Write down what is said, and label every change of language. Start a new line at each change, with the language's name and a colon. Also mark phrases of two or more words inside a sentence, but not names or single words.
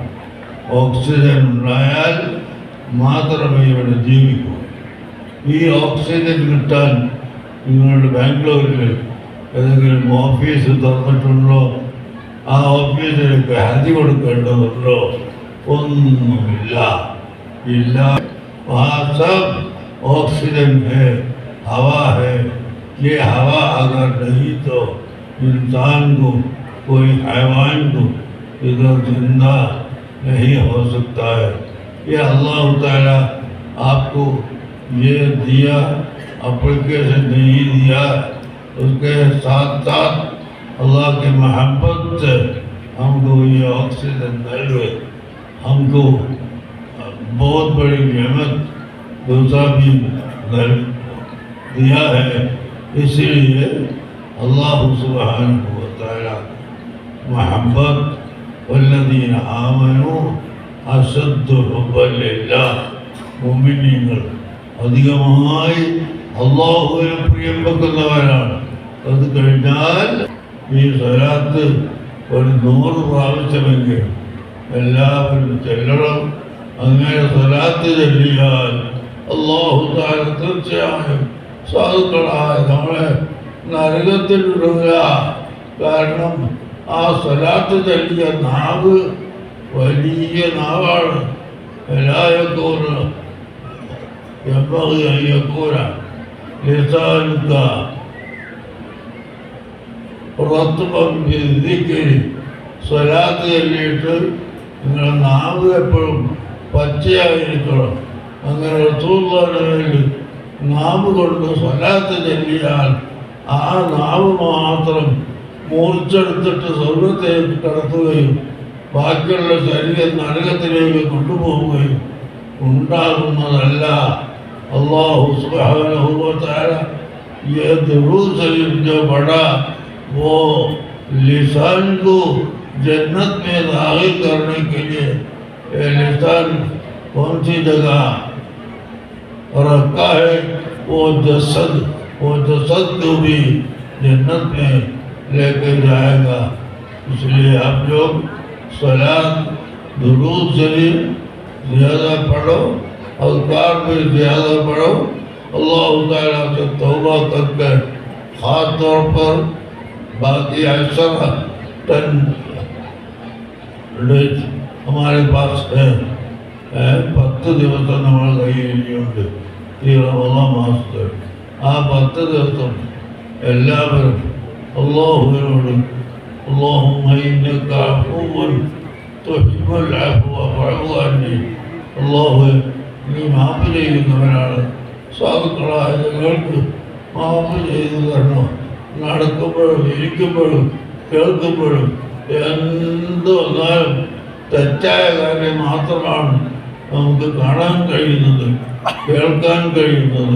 Malayalam: ഓക്സിജൻ ഉണ്ടായാൽ മാത്രമേ ഇവിടെ ജീവിക്കൂ. ഈ ഓക്സിജൻ കിട്ടാൻ നിങ്ങളുടെ ബാംഗ്ലൂരിൽ ഏതെങ്കിലും ഓഫീസ് തുറന്നിട്ടുണ്ടോ? ആ ഓഫീസിലേക്ക് ഹർജി കൊടുക്കേണ്ടതുണ്ടോ? ഒന്നുമില്ല. ഇല്ല.
Hindi: वहाँ सब ऑक्सीजन है, हवा है. ये हवा अगर नहीं तो इंसान को, कोई हैवान को इधर जिंदा नहीं हो सकता है. ये
Arabic: الله تعالى
Hindi: आपको ये दिया, अपने से नहीं दिया. उसके साथ साथ अल्लाह की मोहब्बत से हमको ये ऑक्सीजन मिले. हमको बहुत बड़ी नेमत दूसरा भी दिया है.
Arabic: इसीलिए الله سبحانه وتعالى محبة والذين آمنوا أشد حبا لله.
Malayalam: മുഅ്മിനീങ്ങൾ അധികമായി അല്ലാഹുവിനെ പ്രിയം വെക്കുന്നവരാണ്. അത് കഴിഞ്ഞാൽ ഈ സ്വലാത്ത് ഒരു 100 പ്രാവശ്യമെങ്കിലും എല്ലാവരും ചെല്ലണം. അങ്ങനെ സ്വലാത്ത് ചൊല്ലിയാൽ
Arabic: الله تعالى
Malayalam: തീർച്ചയായും സാധുക്കളായ നമ്മളെ നരകത്തിൽ വിടുക. കാരണം ആ സ്വലാത്ത് ചൊല്ലിയ നാവ് വലിയ നാവാണ്.
Arabic: എല്ലായക്കൂന ينبغي أن يكون لسانك رطبا بالذكر.
Malayalam: സ്വലാത്ത് ചൊല്ലിയിട്ട് നിങ്ങളുടെ നാവ് എപ്പോഴും പച്ചയായിരിക്കണം. അങ്ങനെ റസൂലുള്ളാഹിയുടെ മേൽ നാവ് കൊണ്ട് സ്വലാത്ത് ചൊല്ലിയാൽ ആ നാവ് മാത്രം മൂർച്ചെടുത്തിട്ട് സ്വർഗ്ഗത്തേക്ക് കടത്തുകയും ബാക്കിയുള്ള ശരീരം നരകത്തിലേക്ക് കൊണ്ടുപോവുകയും ഉണ്ടാകുന്നതല്ല.
Arabic: الله سبحانه وتعالى
Hindi: ये दुरूद शरीफ जो पढ़ा वो लिसान को जन्नत में दाखिल करने के लिए ये लिसान कौन सी जगह रखा है? वो जसद को भी जन्नत में लेके जाएगा. इसलिए आप लोग सलात दुरूद शरीफ ज़्यादा पढ़ो, अज़कार में ज़्यादा पढ़ो.
Arabic: الله تعالى
Hindi: से तौबा करके ख़ास तौर पर बाकी 10 डेज हमारे पास है.
Malayalam: 10 ദിവസം നമ്മൾ കയ്യിലുണ്ട് ഈ റമദാൻ മാസത്തിൽ. ആ 10 ദിവസം എല്ലാവരും അല്ലാഹുവിനോട്
Arabic: اللهم إنك عفو تحب العفو فاعف عني.
Malayalam: അല്ലാഹുവേ നീ മാപ്പ് ചെയ്യുന്നവനാണ്. സാധുക്കളായ ജനങ്ങൾക്ക് മാപ്പ് ചെയ്തു തരണം. നടക്കുമ്പോഴും ഇരിക്കുമ്പോഴും കേൾക്കുമ്പോഴും എന്ത് വന്നാലും തെറ്റായ കാര്യം മാത്രമാണ് നമുക്ക് കാണാൻ കഴിയുന്നത്, കേൾക്കാൻ കഴിയുന്നത്.